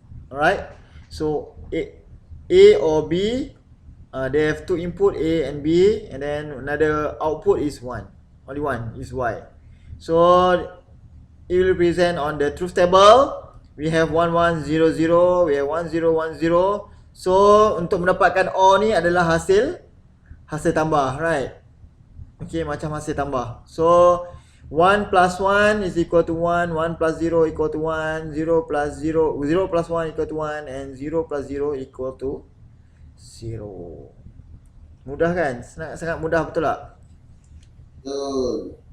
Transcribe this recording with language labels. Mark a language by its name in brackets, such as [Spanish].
[English] Alright, so A or B, they have two input A and B, and then another output is one. Only one is Y. So it will present on the truth table. We have 1100, we have 1010. [Malay] So untuk mendapatkan OR ni adalah hasil tambah, [English] right? [Malay] Okay, macam hasil tambah. [English] So 1 plus 1 is equal to 1, 1 plus 0 equal to 1, 0 plus 0, 0 plus 1 equal to 1, and 0 plus 0 equal to 0. [Malay] Mudah kan? Sangat mudah, betul tak? Betul.